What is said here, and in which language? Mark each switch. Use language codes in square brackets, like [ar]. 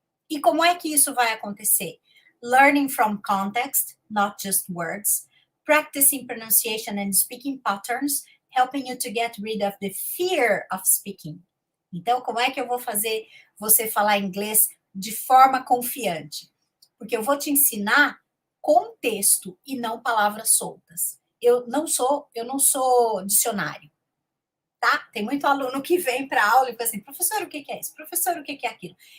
[pt] E como é que isso vai acontecer? [en] Learning from context, not just words, practicing pronunciation and speaking patterns, helping you to get rid of the fear of speaking. [pt] Então, como é que eu vou fazer você falar inglês de forma confiante? Porque eu vou te ensinar contexto e não palavras soltas. Eu não sou dicionário, tá? Tem muito aluno que vem para aula e fala assim, professor, o que é isso? Professor, o que é aquilo?